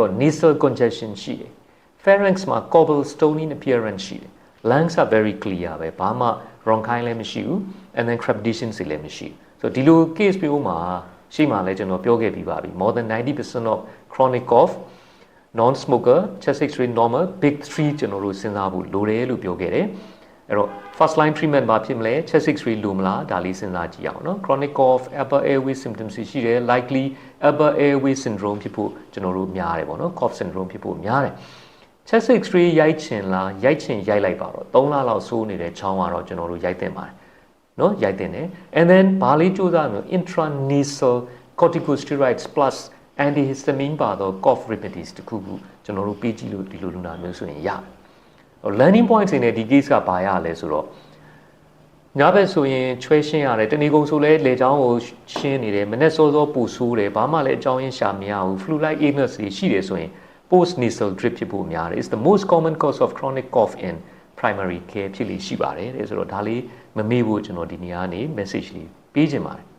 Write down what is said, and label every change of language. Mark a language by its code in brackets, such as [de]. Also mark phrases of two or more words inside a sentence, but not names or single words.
[en] nasal congestion [my] ရှိတယ် pharynx မှာ [en] cobblestone appearance [my] ရှိတယ် [en] lungs are very clear [my] ပဲဘာမှ bronchi လည်းမရှိဘူး [en] and then [my] crepitation တွေလည်းမရှိဘူးဆိုတော့ဒီလို case မျိုးမှာရှေ့မှာလည်းကျွန်တော်ပြောခဲ့ပြီးပါပြီ [en] more than 90% of chronic cough non-smoker chest x-ray normal big 3 [my] ကျွန်တော်တို့စဉ်းစားဖို့လို တယ်လို့ပြောခဲ့တယ်အဲ့တော့ [en] first line treatment [my] ဘာဖြစ်မလဲ [en] chest x-ray [my] လိုမလားဒါလေးစဉ်းစားကြည့်အောင်နော် [en] chronic cough upper airway symptoms [my] ရှိတယ် [en] likely upper airway syndrome [my] ဖြစ်ဖို့ကျွန်တော်တို့များတယ်ပေါ့နော် cough syndrome ဖြစ်ဖို့များတယ် [en] chest x-ray [my] ရိုက်ချင်လားရိုက်ချင်ရိုက်လိုက်ပါတော့3လလောက်ဆိုးနေတဲ့ချောင်းကတော့ကျွန်တော်တို့ရိုက်သင့်ပါတယ်နော်ရိုက်သင့်တယ် [en] and then [my] ဘာလေးစူးစမ်းမလို့ [en] intranasal corticosteroids plus antihistamine [my] ပါတော့ [en] cough remedies [my] တခုခုကျွန်တော်တို့ပေးကြည့်လို့ဒီလို လူနာမျိုးဆိုရင်ရတယ်။ [en] learning points [my] တွေနဲ့ဒီ case ကဘာရလဲဆိုတော့ညဘက်ဆိုရင်ချွဲရှင်းရတယ်တဏီကုံဆိုလဲလေချောင်းကိုရှင်းနေတယ်မနေ့စောစောပူဆိုးတယ်ဘာမှလည်းအကြောင်းရင်းရှာမရဘူး [en] flu like illness [my] တွေရှိတယ်ဆိုရင် [en] post nasal drip [my] ဖြစ်ဖို့များတယ် [en] is the most common cause of chronic cough in primary care [my] ဖြစ်လို့ရှိပါတယ်တဲ့ဆိုတော့ဒါလေးမမေ့ဖို့ကျွန်တော်ဒီနေရာကနေ message လေးပေးချင်ပါတယ်